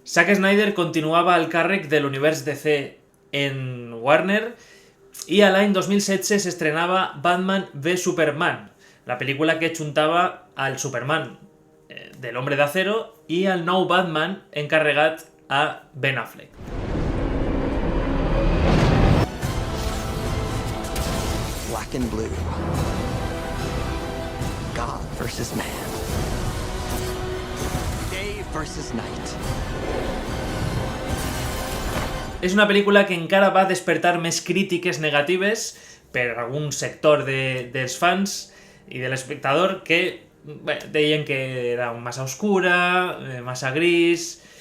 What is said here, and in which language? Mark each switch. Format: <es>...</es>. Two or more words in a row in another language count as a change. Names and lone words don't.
<ca>Zack Snyder continuava al càrrec de l'univers DC en Warner i a l'any 2016 s'estrenava Batman v Superman, la pel·lícula que juntava al Superman de l'Hombre de Acero i al nou Batman encarregat a Ben Affleck.</ca> <en>Black and blue. God versus man. Day versus night.</en> <ca>És una pel·lícula que encara va despertar més crítiques negatives per algun sector dels fans i de l'espectador que deien que era massa oscura, massa gris.</ca>